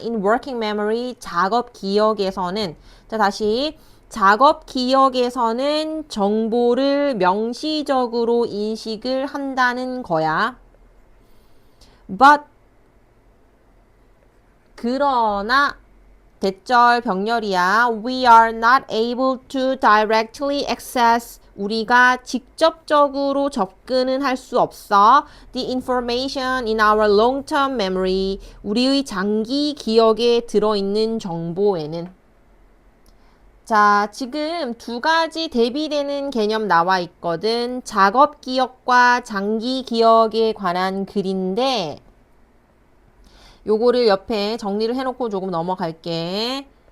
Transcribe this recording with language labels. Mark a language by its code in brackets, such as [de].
[en] In working memory [ko] 작업 기억에서는 자 다시 작업 기억에서는 정보를 명시적으로 인식을 한다는 거야. But 그러나 대절 병렬이야. [en] We are not able to directly access. [ko] 우리가 직접적으로 접근은 할 수 없어. [en] The information in our long-term memory. [ko] 우리의 장기 기억에 들어있는 정보에는. 자, 지금 두 가지 대비되는 개념 나와 있거든. 작업 기억과 장기 기억에 관한 글인데 요거를 옆에 정리를 해놓고 조금 넘어갈게.